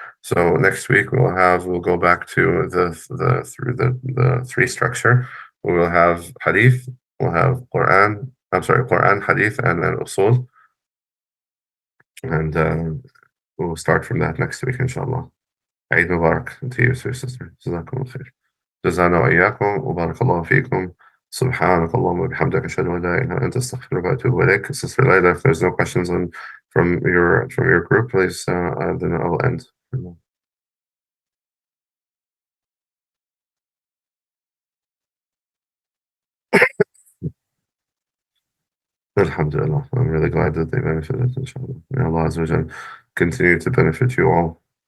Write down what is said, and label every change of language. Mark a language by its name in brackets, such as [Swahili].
[English] So next week we'll go back to the three structure. We will have hadith, we'll have Quran, Quran, hadith, and then usul. And we'll start from that next week, inshallah. Eid Mubarak to you, sir, sister. Jazakum khair. [Arabic] جزانا وإياكم وبارك الله فيكم. سبحانك اللهم وبحمدك أشهد أن لا إله إلا أنت أستغفرك وأتوب إليك. [English] Sister Layla, if there's no questions from your group, please, then I'll end. Alhamdulillah. I'm really glad that they benefited, inshallah. May Allah Azza wa Jal continue to benefit you all.